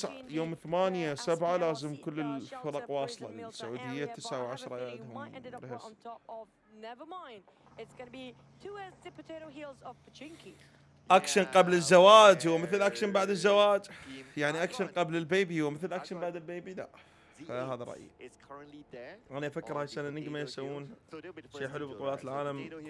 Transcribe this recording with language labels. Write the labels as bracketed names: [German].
[Arabic] يوم 8 7 لازم كل الفرق واصلة للسعودية. 9 و10 عندهم رهس. [English] Never mind. It's going to be the potato heels of Pachinki. [Arabic] أكشن قبل الزواج هو مثل أكشن بعد الزواج، يعني أكشن قبل البيبي هو مثل أكشن بعد البيبي. لا هذا رأيي. أنا أفكر هاي السنة نجمة يسوون شيء حلو بطولات العالم.